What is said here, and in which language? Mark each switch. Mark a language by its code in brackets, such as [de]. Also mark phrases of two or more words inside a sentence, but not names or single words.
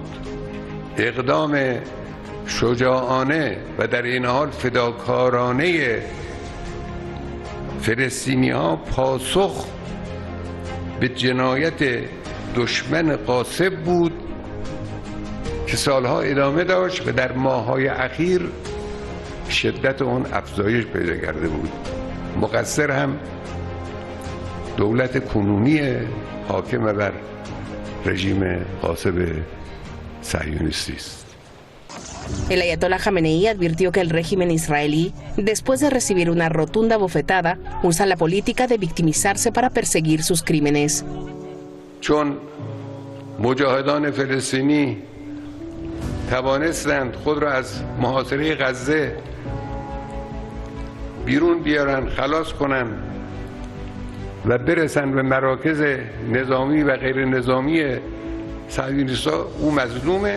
[fa] اقدام شجاعانه و در این حال فداکارانه فلسطینی‌ها پاسخ به جنایت دشمن غاصب بود که سالها ادامه داشت و در ماه‌های اخیر شدت اون افزایش پیدا کرده بود. مقصر هم دولت کنونی حاکم بر رژیم غاصب صهیونیستی است. [es] El Ayatollah Khamenei advirtió que el régimen israelí, después de recibir una rotunda bofetada, usa la política de victimizarse para perseguir sus crímenes. [fa] چون مجاهدان فلسطینی توانستند خود را از محاصره غزه بیرون بیارن، خلاص کنن و برسن به مراکز نظامی و غیر نظامی صهیونیست‌ها، او مظلومه.